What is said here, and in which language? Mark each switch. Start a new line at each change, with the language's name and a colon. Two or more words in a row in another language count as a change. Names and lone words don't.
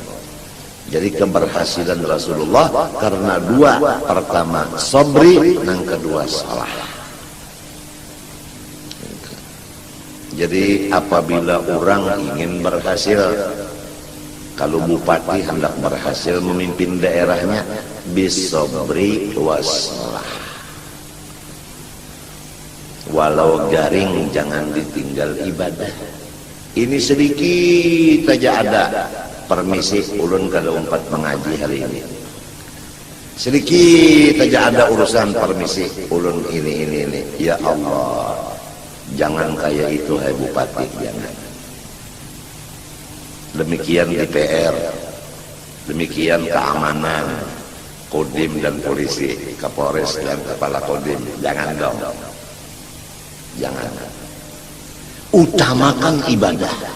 Indonesian: Jadi keberhasilan Rasulullah karena dua, pertama sabri, yang kedua salah. Jadi apabila orang ingin berhasil, kalau bupati hendak berhasil memimpin daerahnya,
Arabic: بالصبر والصلاة.
Indonesian: Walau garing jangan ditinggal ibadah. Ini sedikit saja ada.
Banjar: Permisi ulun kada umpat mengaji hari ini.
Indonesian: Sedikit saja ada urusan permisi ulun ini.
Arabic: يا الله,
Indonesian: jangan kayak itu hai bupati, jangan. Demikian DPR, demikian keamanan, Kodim dan polisi, Kapolres dan kepala Kodim, jangan dong. Jangan. Utamakan ibadah.